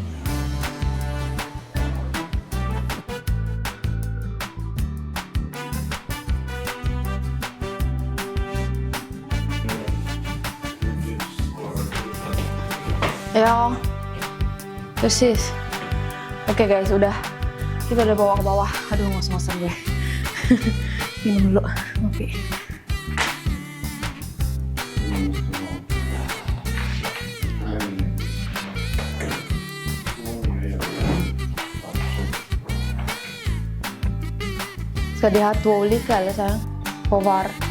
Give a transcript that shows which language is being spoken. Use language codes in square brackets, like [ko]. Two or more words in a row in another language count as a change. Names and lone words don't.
[id] Ya, persis. Oke guys, udah. Kita udah bawa ke bawah. Aduh, ngos-ngosan gue. Minum dulu, ngopi. [sv] Ska de ha 2 olika eller så här? På var?